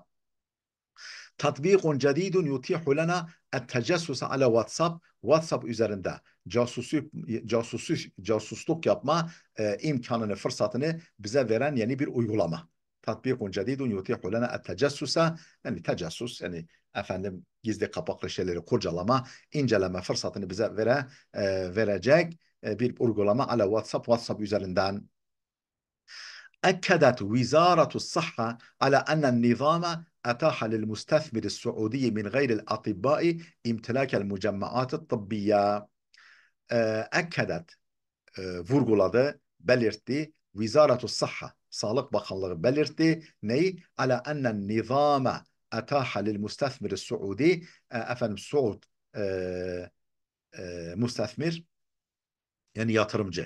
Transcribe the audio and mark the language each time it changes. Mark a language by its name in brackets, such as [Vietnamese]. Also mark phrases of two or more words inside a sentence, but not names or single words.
[Arabic] تطبيق جديد يتيح لنا التجسس على [Turkish] WhatsApp üzerinde casusluk yapma imkanını, fırsatını bize veren yeni bir uygulama. [Arabic] تطبيق جديد يتيح لنا التجسس [Turkish] yani tecessus yani efendim gizli kapaklı şeyleri kurcalama, inceleme fırsatını bize verecek bir uygulama ala WhatsApp üzerinden. [Arabic] أكدت وزارة الصحة على أن النظام أتاح للمستثمر السعودي من غير الأطباء امتلاك المجمعات الطبية. [Turkish] أكدت vurguladı, belirtti. [Arabic] وزارة الصحة, [Turkish] Sağlık Bakanlığı belirtti. Neyi? [Arabic] على أن النظام أتاح للمستثمر السعودي. [Turkish] Efendim Suud müstethmir yani yatırımcı.